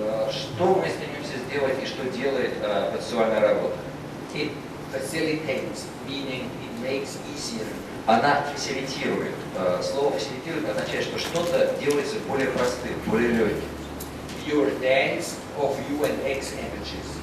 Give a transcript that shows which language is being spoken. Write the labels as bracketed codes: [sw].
[ru] Что мы стремимся сделать и что делает процессуальная работа? [en] It facilitates, meaning it makes easier. [ru] Она фасилитирует. Слово фасилитирует означает, что что-то делается более простым, более легким. [en] Your dance of U and X energies.